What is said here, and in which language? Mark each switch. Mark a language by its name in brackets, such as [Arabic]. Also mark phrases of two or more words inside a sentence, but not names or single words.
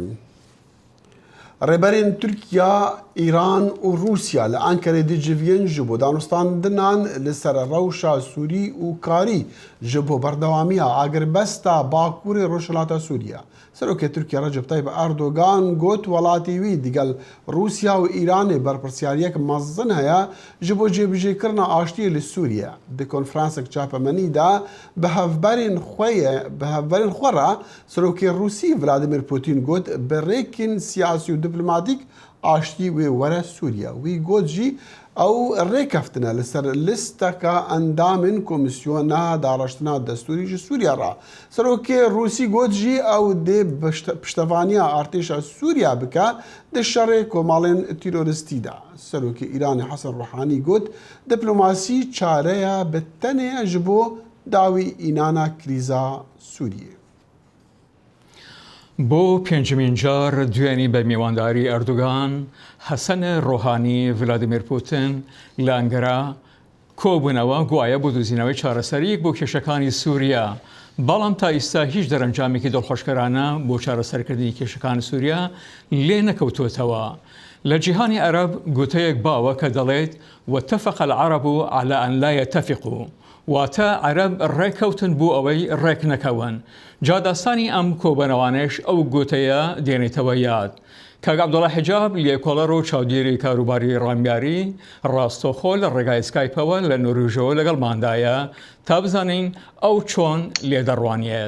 [Kurdish] ڕێبەرین تورکیا، ئیران و رووسیا لە ئەنکەرە دیجڤین ji بۆ دانوستاندنان لەسەر ڕەوشە سووری و کاری ji بۆ بەردەوامیە ئاگربەستە باکووری ڕۆژهەڵاتە سووریا. سەرۆکێ تورکیا ڕەجەب تایب ئەردۆگان گوت وڵاتی وی دیگەل رووسیا و ئیرانê بەرپرسیارiyek mezin heye ji bo jêbijêkirina aştiyê li Sûriye. Di konferansek çapemenî de bi hevberên xwe re serokê Rûsî Vladimir Putin got bi rêkên siyasî û diplomatîk aştî wê were Sûriye. Wî got jî ew rêkeftine li ser listeka endamên Komîsyona Daraştina Destûrî ji Sûriya re. Serokê Rûsî got jî ew dê piştevaniya artêşa Sûriya bike di şerê komalên tîroristî de. Serokê Îranê Hesan Ruhanî got diplomasî çareya bi tenê ji bo dawî înana krîza Sûriyê. [Central Kurdish] بۆ پێنجمین جار دوێنی بە میوانداری ئەردوگان، حەسەن ڕۆحانی ڤلادیمیر پوتین لە ئەنکەرا کۆبوونەوە گوایە بۆ دۆزینەوەی چارەسەریەک بۆ کێشەکانی سووریا، بەڵام تا ئێستا هیچ دەرەنجامێکی دڵخۆشکەرانە بۆ چارەسەرکردنی کێشەکانی سووریا لێ نەکەوتوتەوە. لە جیهانی عەرەب گوتەیەک باوە کە دەڵێت [Arabic] واتفق العرب على أن لا يتفقوا، [Central Kurdish] واتە عەرەب ڕێکەوتن بۆ ئەوەی ڕێک نەکەون. جاداستانی ئەم کۆبەنەوانش ئەو گوتەیە دێنێتەوە یاد. کاک عەبدوڵڵا حیجاب لێکۆڵەر و چاودێری کاروباری ڕامیاری ڕاستۆخۆ لە ڕێگای سکایپەوە لە نۆروژەوە لەگەڵماندایە تا بزانین ئەو چۆن لێدەڕوانیێت.